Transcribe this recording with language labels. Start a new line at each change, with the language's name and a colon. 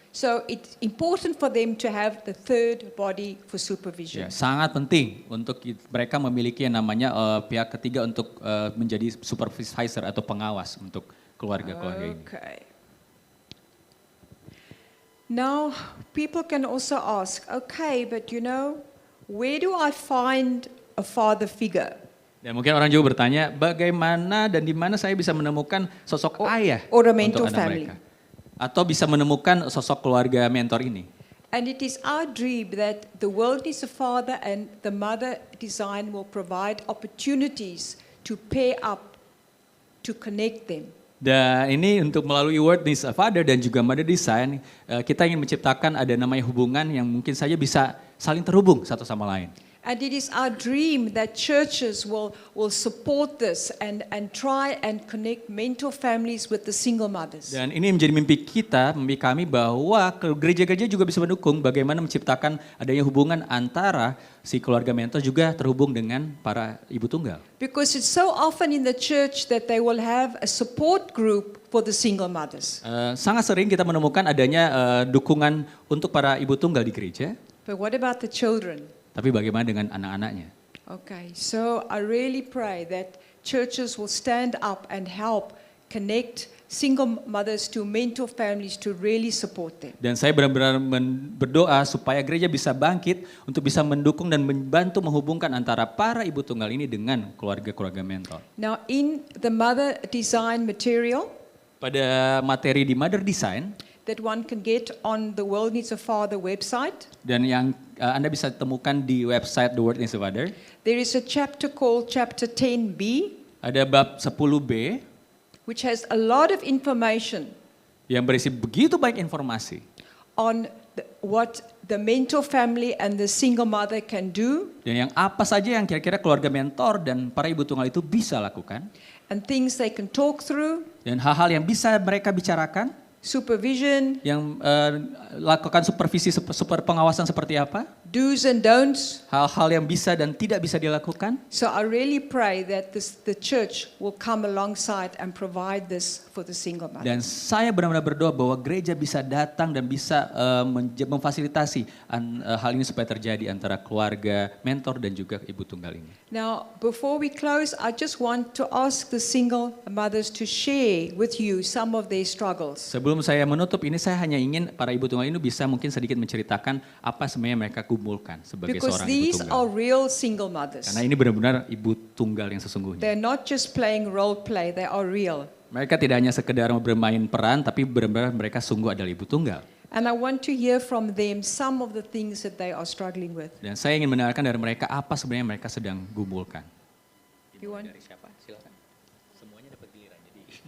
English: So it's important for them to have the third body for supervision.
Indonesian: Ya, sangat penting untuk mereka memiliki yang namanya pihak ketiga untuk menjadi supervisor atau pengawas untuk keluarga-keluarga ini.
English: Okay. Now, people can also ask, okay, but you know, where do I find a father figure?
Indonesian: Dan mungkin orang juga bertanya, bagaimana dan di mana saya bisa menemukan sosok ayah
English: or a
Indonesian: untuk
English: mentor
Indonesian: anak
English: family.
Indonesian: mereka? Atau bisa menemukan sosok keluarga mentor ini.
English: And it is our dream that the world needs a father and the mother design will provide opportunities to pair up, to connect them.
Indonesian: Dan ini untuk melalui Word Needs a Father dan juga Mother Design, kita ingin menciptakan ada namanya hubungan yang mungkin saja bisa saling terhubung satu sama lain.
English: And it is our dream that churches will support this and try and connect mentor families with the single mothers.
Indonesian: Dan ini menjadi mimpi kita, mimpi kami bahwa gereja-gereja juga bisa mendukung bagaimana menciptakan adanya hubungan antara si keluarga mentor juga terhubung dengan para ibu tunggal.
English: Because it's so often in the church that they will have a support group for the single mothers.
Indonesian: Sangat sering kita menemukan adanya dukungan untuk para ibu tunggal di gereja,
English: But what about the children?
Indonesian: tapi bagaimana dengan anak-anaknya?
English: Okay, so I really pray that churches will stand up and help connect single mothers to mentor families to really support them.
Indonesian: Dan saya benar-benar berdoa supaya gereja bisa bangkit untuk bisa mendukung dan membantu menghubungkan antara para ibu tunggal ini dengan keluarga-keluarga mentor.
English: Now, in the mother design material
Indonesian: Pada materi di Mother Design,
English: that one can get on the World Needs a Father website,
Indonesian: dan yang Anda bisa temukan di website The Word Needs a Father,
English: there is a chapter called Chapter 10b,
Indonesian: ada bab 10b
English: which has a lot of information
Indonesian: yang berisi begitu banyak informasi
English: on what the mentor family and the single mother can do,
Indonesian: dan yang apa saja yang kira-kira keluarga mentor dan para ibu tunggal itu bisa lakukan,
English: and things they can talk through,
Indonesian: dan hal-hal yang bisa mereka bicarakan,
English: supervision,
Indonesian: yang lakukan supervisi, super pengawasan seperti apa,
English: do's and don'ts.
Indonesian: hal-hal yang bisa dan tidak bisa dilakukan.
English: So I really pray that the church will come alongside and provide this for the single mother.
Indonesian: Dan saya benar-benar berdoa bahwa gereja bisa datang dan bisa memfasilitasi hal ini supaya terjadi antara keluarga mentor dan juga ibu tunggal ini.
English: Now, before we close, I just want to ask the single mothers to share with you some of their struggles.
Indonesian: Sebelum saya menutup ini, saya hanya ingin para ibu tunggal ini bisa mungkin sedikit menceritakan apa sebenarnya mereka gumulkan sebagai
English: Because
Indonesian: seorang ibu
English: these
Indonesian: tunggal.
English: are real single mothers.
Indonesian: Karena ini benar-benar ibu tunggal yang sesungguhnya.
English: They're not just playing role play, they are real.
Indonesian: Mereka tidak hanya sekedar bermain peran, tapi benar-benar mereka sungguh adalah ibu tunggal.
English: And I want to hear from them some of the things that they are struggling with.
Indonesian: Dan saya ingin mendengarkan dari mereka apa sebenarnya mereka sedang gumulkan.
English: You want?
Indonesian: Dari siapa? Silakan. Semuanya dapat giliran, jadi.